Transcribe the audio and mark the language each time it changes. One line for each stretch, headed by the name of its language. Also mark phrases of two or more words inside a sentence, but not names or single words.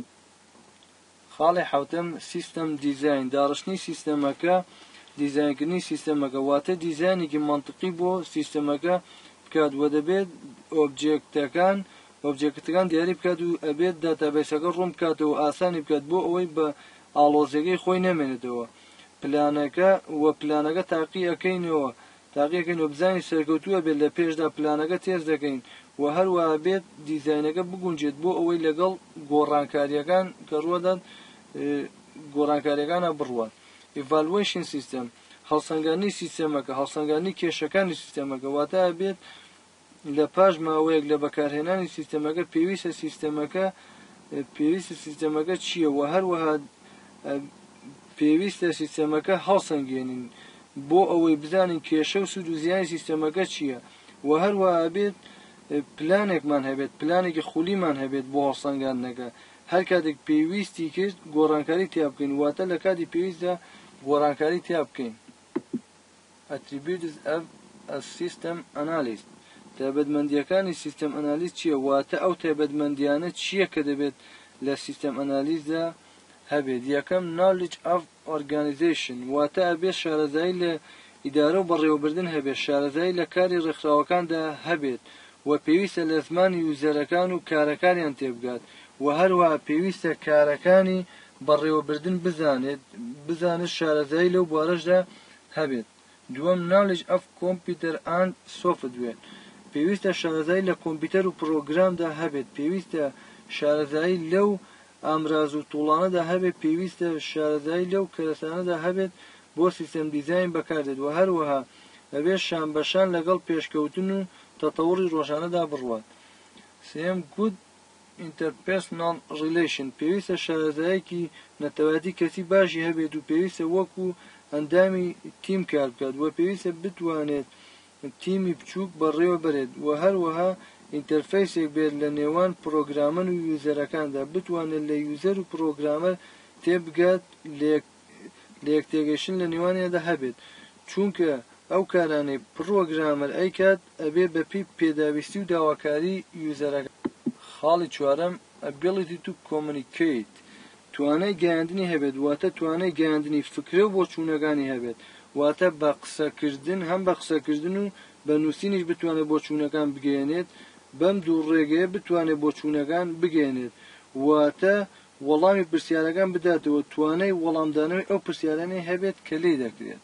Central Kurdish: خاڵی حوتەم
English: system design,
Central Kurdish: داڕشتنی سیستەمەکە، دیزاینکردنی سیستەمەکە، واتە دیزاینێکی مەنتیقی بۆ سیستەمەکە بکات، و دەبێت ئۆبجێکتەکان دیاری بکات و ئەبێت داتابیسەکە ڕوون بکاتەوە، ئاسانی بکات بۆ ئەوەی بە ئاڵۆزیەکەی خۆی نەمێنێتەوە. پلانەکە تاقیەکەینەوە بزانی سەرکەوتووە بێت لە پێشدا پلانەکە تێز دەکەین، و هەروەها بێت دیزاینەکە بگونجێت بۆ ئەوەی لەگەڵ گۆڕانکاریەکان کە ڕوەدان گۆڕانکاریەکانە بڕوات.
English: Evaluation system،
Central Kurdish: هەڵسەنگاندنی سیستەمەکە، هەڵسەنگاندنی کێشەکانی سیستەمەکە، واتە بێت لە پاش ماوەیەک لە بەکارهێنانی سیستەمەکە پێویستە سیستەمەکە چییە، و هەروەها پێویستە سیستەمەکە هەڵسەنگێنین بۆ ئەوەی بزانین کێشە و سود و زیانی سیستەمەکە چییە، و هەروەها بێت پلانێکمان هەبێت، پلانێکی خولیمان هەبێت بۆ هەڵسەنگاندنەکە. هەر کاتێک پێویستی کرد گۆڕانکاری تیا بکەین، واتە لە کاتی پێویستدا گۆڕانکاری تیا بکەین.
English: Attributes of a system analyst،
Central Kurdish: تایبەتمەندیەکانی
English: system analyze
Central Kurdish: چییە، واتە ئەو تایبەتمەندیانە چییە کە دەبێت لە سیستەم ئەنالیزدا هەبێت. یەکەم
English: knowledge of organization،
Central Kurdish: واتە ئەبێت شارەزایی لە ئیدارە و بەڕێوەبردن هەبێت، شارەزایی لە کاری ڕێکخراوەکاندا هەبێت، و پێویستە لە زمانی یوزەرەکان و کارەکانیان تێبگات، و هەروەها پێویستە کارەکانی بەڕێوەبردن بزانێت شارەزایی لەو بوارەشدا هەبێت. دووەم
English: knowledge of computer and software،
Central Kurdish: پێویستە شارەزایی لە کۆمپیوتەر و پرۆگرامدا هەبێت، پێویستە شارەزایی لەو ئامراز و توڵانەدا هەبێت، پێویستە شارەزایی لەو کەرەسانەدا هەبێت بۆ
English: system design
Central Kurdish: بەکاردێت، و هەروەها ئەبێت شان بەشان لەگەڵ پێشکەوتن و تەتەوڕی ڕۆژانەدا بڕوات. سێم
English: good interpersonal relation،
Central Kurdish: پێویستە شارەزایەکی نەتەوەیەتی کەسی باشی هەبێت، و پێویستە وەکو ئەندامی تیم کار بکات، و پێویستە بتوانێت تیمی بچووک بەڕێوە بەرێت، و هەروەها ئینتەرفەیسێک بێت لە نێوان پرۆگرامەر و یوزەرەکاندا، بتوانێت لە یوزەر و پرۆگرامەر تێبگات، لە یەکتێگەشتن لە نێوانیاندا هەبێت چونکە ئەو کارانەی پڕۆگرامەر ئەیکات ئەبێ بەپی پێداویستی و داواکاری یوزەرەکە. خاڵی چوارەم
English: ability to communicate
Central Kurdish: توانای گەیاندنی هەبێت واتە توانای گەیاندنی فکرە و بۆچوونەکانی هەبێت واتە بە قسەکردن هەم بە قسەکردن و بە نووسینیش بتوانێت بۆچوونەکان بگەێنێت بەم دوو ڕێگەیە بتوانێت بۆچوونەکان بگەێنێت واتە وەڵامی پرسیارەکان بداتەوە توانای وەڵامدانەوەی ئەو پرسیارانەی هەبێت کە لێی دەکرێت.